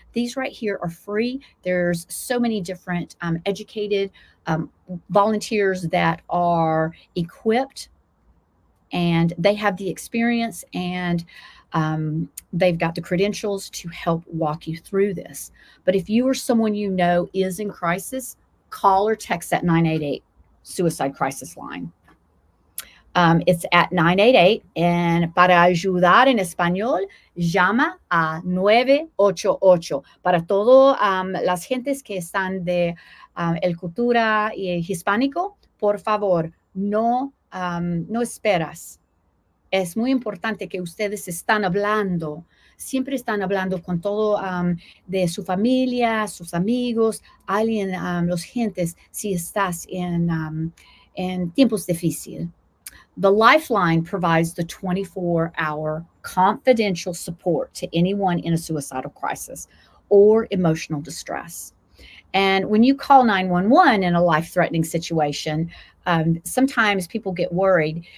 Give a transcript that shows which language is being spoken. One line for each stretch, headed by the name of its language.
English: These right here are free. There's so many different educated volunteers that are equipped, and they have the experience, and they've got the credentials to help walk you through this. But if you or someone you know is in crisis, call or text that 988 suicide crisis line. It's at 988, and
Spanish: para ayudar en español, llama a 988. Para todo las gentes que están de el cultura y hispánico, por favor, no esperas. Es muy importante que ustedes están hablando, siempre están hablando con todo de su familia, sus amigos, alguien, los gentes, si estás en tiempos difíciles.
English: The Lifeline provides the 24-hour confidential support to anyone in a suicidal crisis or emotional distress. And when you call 911 in a life-threatening situation, sometimes people get worried.